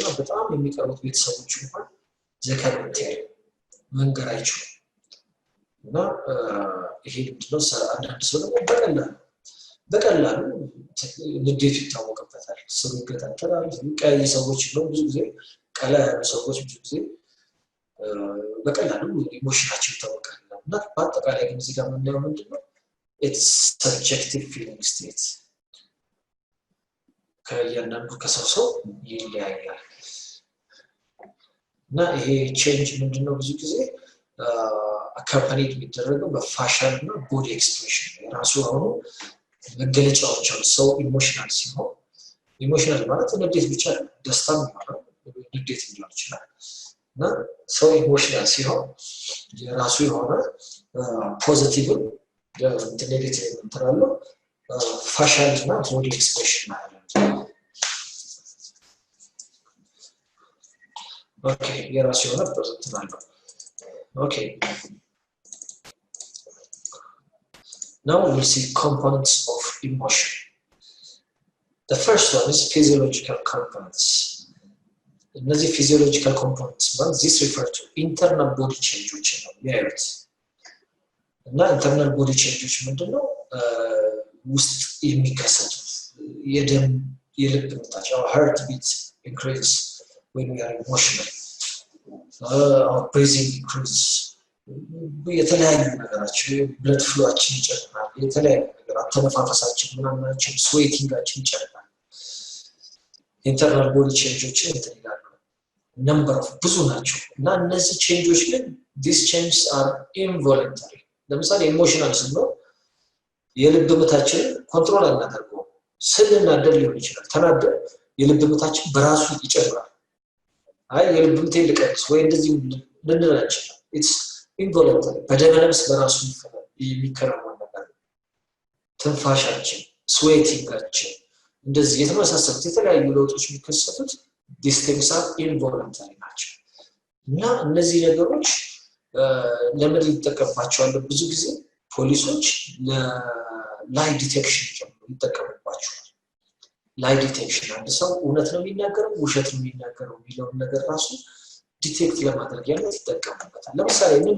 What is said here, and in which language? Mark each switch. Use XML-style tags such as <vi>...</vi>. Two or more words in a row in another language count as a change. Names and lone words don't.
<am>በጣም የሚቀርቡት ቤተሰቦች እንኳን ዘካንቴር መንገር አይችሉም እና ይሄ ምንድነው አንዳንድ ሰው ደግሞ በቀላሉ ንዴት ይታወቅበታል ሰው ይገታተራል ቀይ ሰዎች ነው ብዙ ጊዜ ቀላ ሰዎች ብዙ ጊዜ በቀላሉ ኢሞሽናቸው ይታወቃል እና በአጠቃላይ ግን እዚህ ጋር የምናየው ምንድነው</am> <en>it's subjective feeling state</en> <am>ከእያንዳንዱ ከሰው ይለያያል እና ይሄ ቼንጅ ምንድነው ብዙ ጊዜ አካምፓኒድ የሚደረገው በፋሻል እና ቦዲ ኤክስፕሬሽን የራሱ ሆኖ መገለጫዎች አሉ ሰው ኢሞሽናል ሲሆን ኢሞሽናል ማለት ንዴት ብቻ አይደለም ደስታም ይኖራል ንዴት ሊሆን ይችላል እና ሰው ኢሞሽናል ሲሆን የራሱ የሆነ</am> <en>positive negative</en> <am>እንትራለው ፋሻል እና</am> <en>body expression</en> <am>አለ ኦኬ የራሱ የሆነ ፖዚቲቭ አለው ኦኬ</am> <en>Now we'll see components of emotion. The first one is physiological components. እነዚህ physiological components ማለት this refer to internal body changes</en> <am>ነው ያዩት እና</am> <en>internal body changes</en> <am>ምንድነው ውስጥ የሚከሰቱ የልብ ምታቸው</am> <en>heart beat increase when we are emotional our breathing increase</en> <am>የተለያዩ ነገራችን ብለድ ፍሎአችን ይጨምራል የተለያዩ ነገር አተነፋፈሳችን ምናምናችን ስዌቲንጋችን ይጨምራል</am> <en>internal body changes</en> <am>ይተላሉ</am> <en>number of</en> <am>ብዙ ናቸው እና እነዚህ ቼንጆች ግን</am> <en>these changes are involuntary</en> <am>ለምሳሌ ኢሞሽናል ስንሆን የልብ ምታችን ኮንትሮል አናደርገው ስንናደድ ሊሆን ይችላል ተናደድ የልብ ምታችን በራሱ ይጨምራል አይ የልብ ምቴ ልቀንስ ወይ እንደዚህ ልንላችሁ</am> <en>it's involuntary</en> <am>በደመነፍስ በራሱ የሚከናወን ነገር ትንፋሻችን ስዌቲንጋችን እንደዚህ የተመሳሰሉት የተለያዩ ለውጦች የሚከሰቱት</am> <en>these things are involuntary</en> <am>ናቸው እና እነዚህ ነገሮች ለምን ይጠቀምባቸዋል ብዙ ጊዜ ፖሊሶች ለላይ ዲቴክሽን ይጠቀሙባቸዋል</am> <en>lie detection</en> <am>አንድ ሰው እውነት ነው የሚናገረው ውሸት ነው የሚናገረው የሚለው ነገር ራሱ ዲቴክት ለማድረግ ያለው ይጠቀሙበታል ለምሳሌ</am>